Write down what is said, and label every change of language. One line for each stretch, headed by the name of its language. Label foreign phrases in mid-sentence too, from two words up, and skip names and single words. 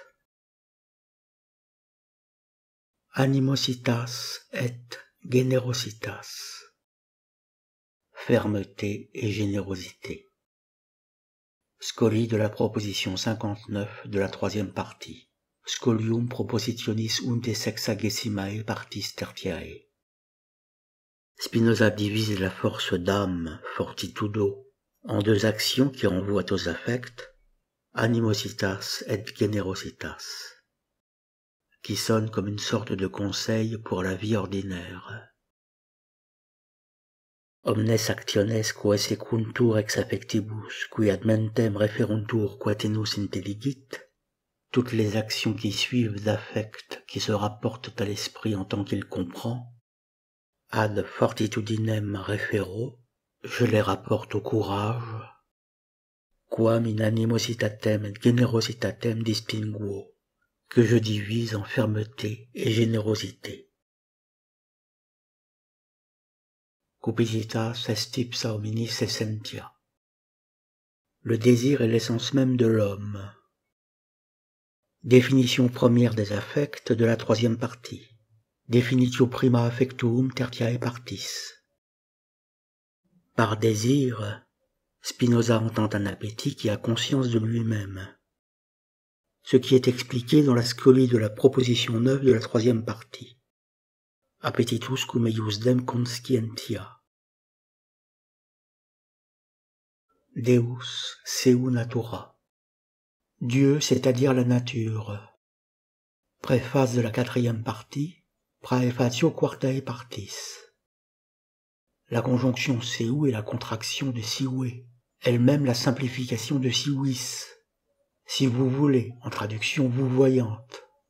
Latin: Animositas et generositas.
French: Fermeté et générosité. Scoli de la proposition 59 de la troisième partie.
Latin: Scolium propositionis unde sexagesimae partis tertiae.
French: Spinoza divise la force d'âme, fortitudo, en deux actions qui renvoient aux affects,
Latin: animositas et generositas,
French: qui sonnent comme une sorte de conseil pour la vie ordinaire.
Latin: Omnes actiones quae secuntur ex affectibus, qui ad mentem referuntur quatenus intelligit,
French: toutes les actions qui suivent d'affects qui se rapportent à l'esprit en tant qu'il comprend,
Latin: ad fortitudinem refero,
French: je les rapporte au courage,
Latin: quam in animositatem et generositatem distinguo,
French: que je divise en fermeté et générosité.
Latin: Cupiditatis est ipsa hominis essentia.
French: Le désir est l'essence même de l'homme. Définition première des affects de la troisième partie.
Latin: Definitio prima affectum tertiae partis.
French: Par désir, Spinoza entend un appétit qui a conscience de lui-même, ce qui est expliqué dans la scolie de la proposition 9 de la troisième partie.
Latin: Appetitus cum eiusdem conscientia. Deus seu natura.
French: Dieu, c'est-à-dire la nature. Préface de la quatrième partie,
Latin: Praefatio quartae partis.
French: La conjonction seu est la contraction de sive, elle-même la simplification de sivis, si vous voulez, en traduction vous voyante.